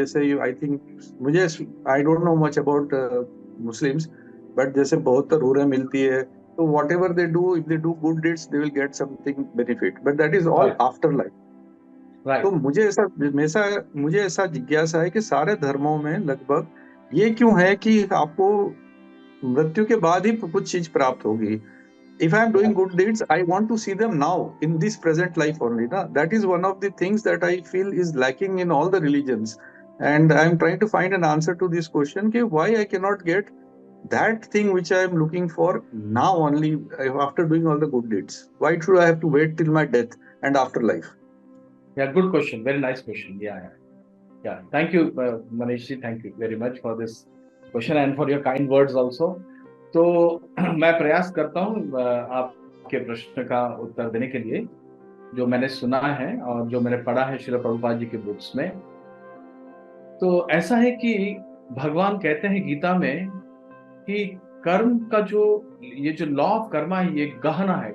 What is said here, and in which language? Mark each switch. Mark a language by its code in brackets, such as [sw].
[en] जैसे I think, मुझे I don't know much about Muslims, but [hi] जैसे बहुत हूरें मिलती है, [en] तो whatever they do, if they do good deeds they will get something benefit, but that is all after life. [hi] तो मुझे ऐसा जिज्ञासा है कि सारे धर्मों में लगभग ये क्यों है कि आपको मृत्यु के बाद ही कुछ चीज प्राप्त होगी। [en] If I am doing good deeds, I want to see them now in this present life only. Na? That is one of the things that I feel is lacking in all the religions, and I am trying to find an answer to this question: कि why I cannot get that thing which I am looking for now only after doing all the good deeds? Why should I have to wait till my death and afterlife? Yeah, good question. Very nice question. Yeah. Thank you, Manish ji. Thank you very much for this question and for your kind words also. [hi] तो मैं प्रयास करता हूँ आपके प्रश्न का उत्तर देने के लिए, जो मैंने सुना है और जो मैंने पढ़ा है श्रील प्रभुपाद जी के बुक्स में। तो ऐसा है कि भगवान कहते हैं गीता में कि कर्म का ये जो लॉ ऑफ कर्मा है, ये गहना है।